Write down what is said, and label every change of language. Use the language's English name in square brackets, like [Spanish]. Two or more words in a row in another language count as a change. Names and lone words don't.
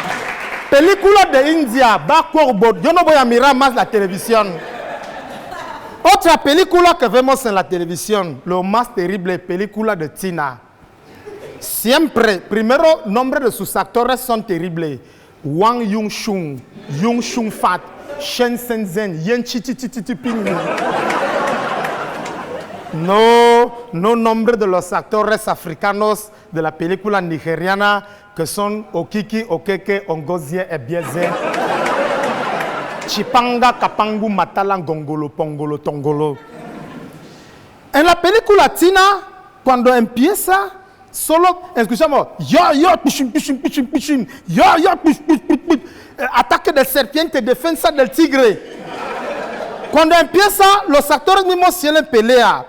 [Spanish] Película de India, backward, yo no voy a mirar más la televisión. Otra película que vemos en la televisión, lo más terrible, película de Tina. Siempre, primero, nombre de sus actores son terribles. Wang Yung-shun, Yung-shun Fat, Shen Shenzhen, Yen Chichichichiping. No nombre de los actores africanos de la película nigeriana que son Okiki, Okeke, Ongozie, Ebieze, Chipanga, Kapangu, Matala, Gongolo, Pongolo, Tongolo. En la película Tina, cuando empieza, solo escuchamos ataque de serpiente, defensa del tigre. Cuando empieza, los actores mismos quieren pelear.